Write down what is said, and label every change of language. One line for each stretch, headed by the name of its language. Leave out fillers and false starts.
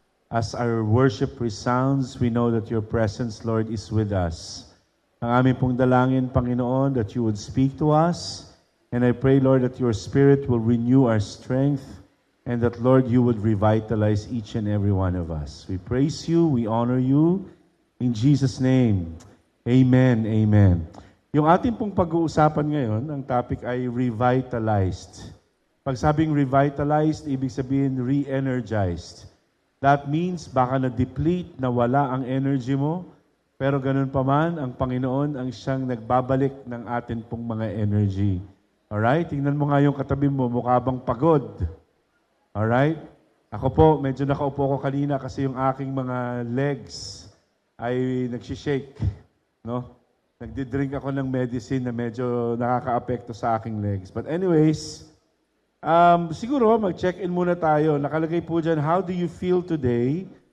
English: As our worship resounds, we know that your presence, Lord, is with us.
Filipino: Ang aming pong dalangin,
English: Panginoon, that you would speak to us. And I pray, Lord, that your Spirit will renew our strength and that, Lord, you would revitalize each and every one of us. We praise you, we honor you. In Jesus' name, amen, amen.
Filipino: Yung ating pong pag-uusapan ngayon, ang topic ay revitalized. Pag sabing revitalized, ibig sabihin re-energized.
English: That means
Filipino: baka na-deplete, nawala ang energy mo, pero ganun pa man, ang Panginoon ang siyang nagbabalik ng atin pong mga energy. Alright? Tingnan mo nga yung katabi mo, mukha bang pagod? Alright? Ako po, medyo nakaupo ko kanina kasi yung aking mga legs ay nagsishake. No? Nagdi-drink ako ng medicine na medyo nakaka-apekto sa aking legs.
English: But anyways,
Filipino: siguro mag-check-in muna tayo. Nakalagay po dyan,
English: how do you feel today?